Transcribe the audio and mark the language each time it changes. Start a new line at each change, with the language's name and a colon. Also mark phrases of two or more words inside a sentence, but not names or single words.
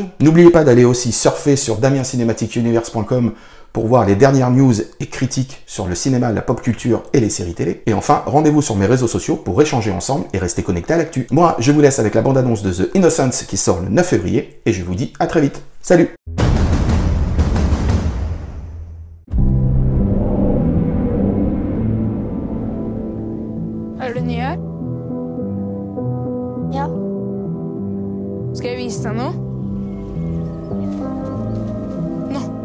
French: N'oubliez pas d'aller aussi surfer sur damiencinematicuniverse.com pour voir les dernières news et critiques sur le cinéma, la pop culture et les séries télé. Et enfin, rendez-vous sur mes réseaux sociaux pour échanger ensemble et rester connectés à l'actu. Moi, je vous laisse avec la bande-annonce de The Innocents qui sort le 9 février et je vous dis à très vite. Salut!
Norwegian: Er du ny her? Ja. Skal jeg vise deg noe? Nå.